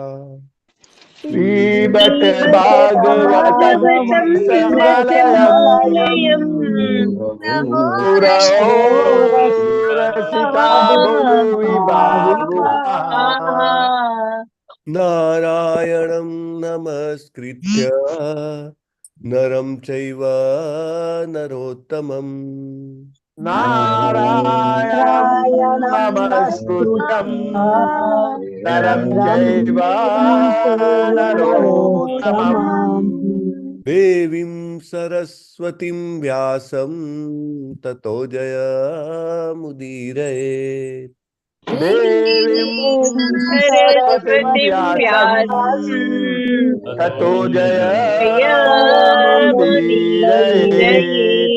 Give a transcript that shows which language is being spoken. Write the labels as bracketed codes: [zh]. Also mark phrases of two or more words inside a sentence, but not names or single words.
[sa] पिबत भागवतं रसमालयम् मुहुरहो रसिका भुवि भावुकाः। नारायणं नमस्कृत्य नरं चैव नरोत्तमम् नारायणं नमस्कृतम नरम चैव नरोत्तमम देवीम सरस्वतीम व्यासम ततो जयमुदीरये. देवीम सरस्वतीम व्यासम ततो जयमुदीरये.